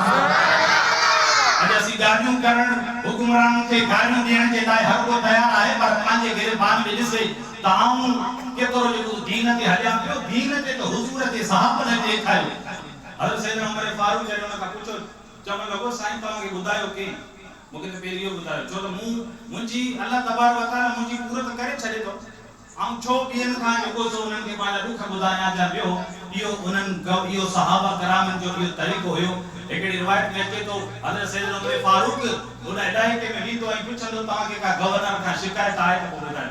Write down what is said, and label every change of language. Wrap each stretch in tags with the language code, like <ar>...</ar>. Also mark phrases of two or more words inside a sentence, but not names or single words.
<sd>अॼु असीं ॻाल्हियूं करण हुकुमराननि खे गालियूं ॾियण जे लाइ हर को तयारु आहे पर पंहिंजे गिरबान में ॾिसे त आऊं केतिरो जेको दीन ते हलियां पियो दीन ते त हुज़ूर जे सहाबनि ते ॾेखारियो। हज़रत सैयदना उमर फारूक जॾहिं उन खां पुछो चवणु लॻो साईं तव्हांखे ॿुधायो के मूंखे त पहिरीं इहो ॿुधायो छो त मुंहिंजी</sd> <ar>الله تبارك وتعالى</ar> <sd>मुंहिंजी पूरत करे छॾे थो ऐं छो ॿियनि खां जेको सो उन्हनि खे पंहिंजा दुख ॿुधायां जा ॿियो इहो सहाबा करामनि जो इहो तरीक़ो हुयो। हिकिड़ी रिवायत में अचे थो हज़रत सैयदना उमर फारूक उन इलाइक़े में वेंदो ऐं पुछंदो तव्हांखे का गवर्नर खां शिकायत आहे त पोइ ॿुधायो।</sd>